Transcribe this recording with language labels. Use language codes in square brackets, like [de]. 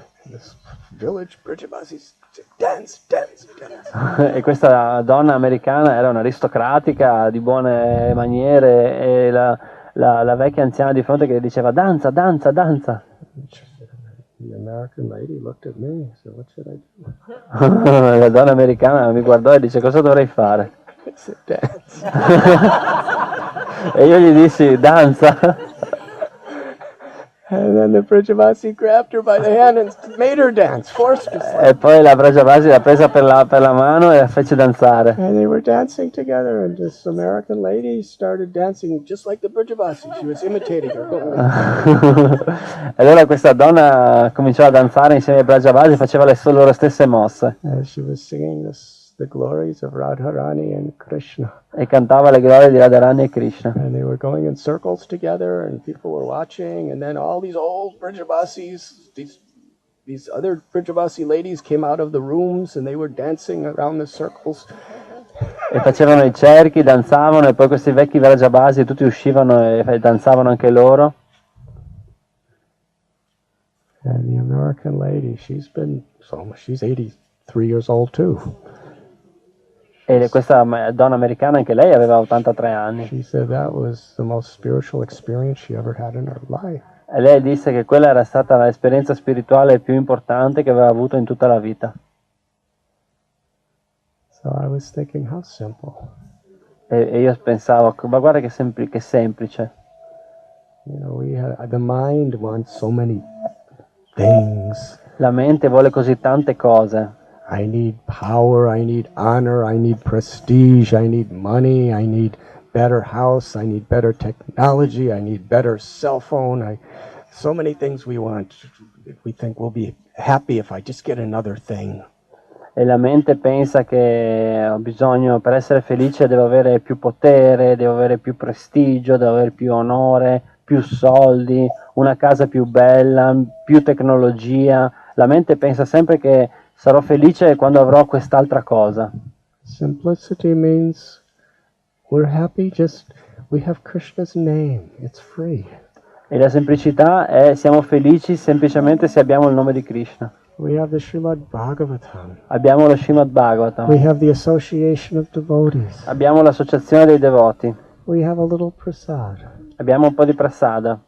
[en] This village Vrindavana said, dance, dance, dance. [it] E questa donna americana era un'aristocratica di buone maniere e la vecchia anziana di fronte che diceva danza, danza, danza. [en] The American lady looked at me and said, "What should I do?" [it] La donna americana mi guardò e dice cosa dovrei fare? [en] I said, "Dance." [it] E io gli dissi danza. [en] And then the Vrindavana grabbed her by the hand and made her dance, forced her. [it] E poi la Vrindavana l'ha presa per la mano e la fece danzare. [en] And they were dancing together, and this American lady started dancing just like the Vrindavana. She was imitating her. [it] E allora questa donna cominciò a danzare insieme ai Vrindavana e faceva le loro stesse mosse. [en] As she was singing the glories of Radharani and Krishna. [it] E cantava le glorie di Radharani e Krishna. [en] And they were going in circles together, and people were watching, and then all these old Vrindavasis, these other Vrindavasi ladies came out of the rooms, and they were dancing around the circles. [it] E facevano i cerchi, danzavano, e poi questi vecchi Vrindavasi tutti uscivano e danzavano anche loro. [en] And the American lady, she's 83 years old too. [it] E questa donna americana, anche lei aveva 83 anni. [en] She said that was the most spiritual experience she ever had in her life. [it] E lei disse che quella era stata l'esperienza spirituale più importante che aveva avuto in tutta la vita. [en] So I was thinking, how simple. [it] E io pensavo, ma guarda che semplice. [en] You know, the mind wants so many things. [it] La mente vuole così tante cose. [en] I need power, I need honor, I need prestige, I need money, I need better house, I need better technology, I need better cell phone. So many things we want. We think we'll be happy if I just get another thing. [it] E la mente pensa che ho bisogno, per essere felice devo avere più potere, devo avere più prestigio, devo avere più onore, più soldi, una casa più bella, più tecnologia. La mente pensa sempre che sarò felice quando avrò quest'altra cosa. [en] Simplicity means we're happy we have Krishna's name, it's free. [it] E la semplicità è siamo felici semplicemente se abbiamo il nome di Krishna. [en] We have the Srimad Bhagavatam. [it] Abbiamo lo Srimad Bhagavatam. [en] We have the association of devotees. [it] Abbiamo l'associazione dei devoti. [en] We have a little prasad. [it] Abbiamo un po' di prasada.